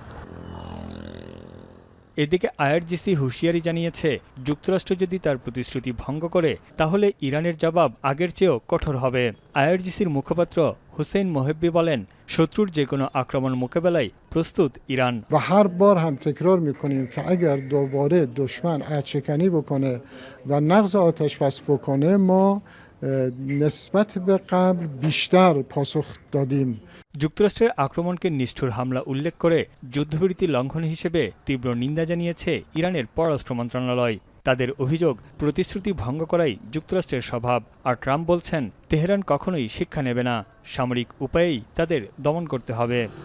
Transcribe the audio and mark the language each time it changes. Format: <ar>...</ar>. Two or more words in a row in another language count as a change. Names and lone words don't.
<bn>এদিকে আইআরজিসি হুঁশিয়ারি জানিয়েছে, যুক্তরাষ্ট্র যদি তার প্রতিশ্রুতি ভঙ্গ করে তাহলে ইরানের জবাব আগের চেয়েও কঠোর হবে। আইআরজিসির মুখপাত্র হুসেইন মোহেব্বি বলেন, শত্রুর যে কোনো আক্রমণ মোকাবেলায় প্রস্তুত ইরান।</bn> <fa>و هر بار هم تکرار میکنیم که اگر دوباره دشمن عدشکنی بکنه و نقض آتش بس بکنه ما نسبت به قبل بیشتر پاسخ دادیم।</fa> <bn>যুক্তরাষ্ট্রের আক্রমণকে নিষ্ঠুর হামলা উল্লেখ করে যুদ্ধবিরতি লঙ্ঘন হিসেবে তীব্র নিন্দা জানিয়েছে ইরানের পররাষ্ট্র মন্ত্রণালয়। তাদের অভিযোগ, প্রতিশ্রুতি ভঙ্গ করাই যুক্তরাষ্ট্রের স্বভাব। আর ট্রাম্প বলছেন, তেহরান কখনোই শিক্ষা নেবে না, সামরিক উপায়েই তাদের দমন করতে হবে।</bn>